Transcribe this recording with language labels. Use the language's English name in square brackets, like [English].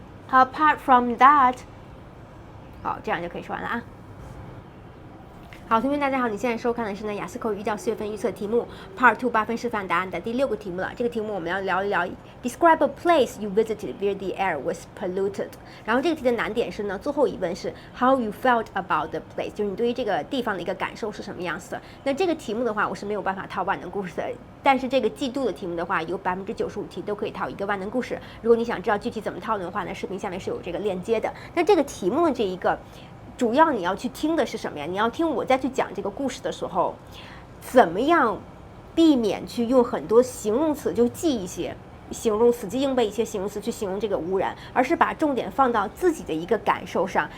[English] Apart from that, [Chinese] 好，这样就可以说完了啊。好，同学们大家好，你现在收看的是呢雅思口语1到4月份预测题目 Part2 8分示范答案的第6个题目了。这个题目我们要聊一聊 [English] Describe a place you visited where the air was polluted。 [Chinese] 然后这个题的难点是呢，最后一问是 [English] How you felt about the place， [Chinese] 就是你对于这个地方的一个感受是什么样子的。那这个题目的话，我是没有办法套万能故事的。但是这个季度的题目的话，有95%题都可以套一个万能故事。如果你想知道具体怎么套的话呢，视频下面是有这个链接的。那这个题目的这一个，主要你要去听的是什么呀？你要听我再去讲这个故事的时候，怎么样避免去用很多形容词，就记一些形容词，记硬背一些形容词去形容这个污染，而是把重点放到自己的一个感受上。